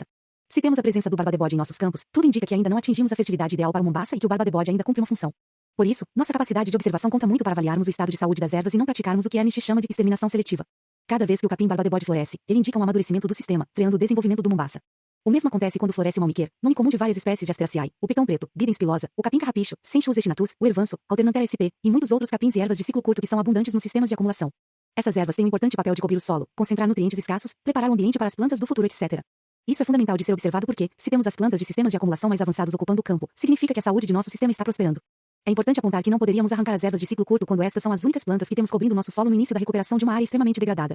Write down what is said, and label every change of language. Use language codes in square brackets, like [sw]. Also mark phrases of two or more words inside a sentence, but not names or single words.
[pt] Se temos a presença do Barba de Bode em nossos campos, tudo indica que ainda não atingimos a fertilidade ideal para o Mombasa e que o Barba de Bode ainda cumpre uma função. Por isso, nossa capacidade de observação conta muito para avaliarmos o estado de saúde das ervas e não praticarmos o que Ernest chama de exterminação seletiva. Cada vez que o capim Barba de Bode floresce, ele indica um amadurecimento do sistema, freando o desenvolvimento do Mombasa. O mesmo acontece quando floresce o malmiquer, nome comum de várias espécies de Asteraceae, o pitão preto, Bidens pilosa, o capim carrapicho, Senchus echinatus, o ervanço, Alternanthera sp, e muitos outros capins e ervas de ciclo curto que são abundantes nos sistemas de acumulação. Essas ervas têm um importante papel de cobrir o solo, concentrar nutrientes escassos, preparar o ambiente para as plantas do futuro, etc. Isso é fundamental de ser observado porque, se temos as plantas de sistemas de acumulação mais avançados ocupando o campo, significa que a saúde de nosso sistema está prosperando. É importante apontar que não poderíamos arrancar as ervas de ciclo curto quando estas são as únicas plantas que temos cobrindo nosso solo no início da recuperação de uma área extremamente degradada.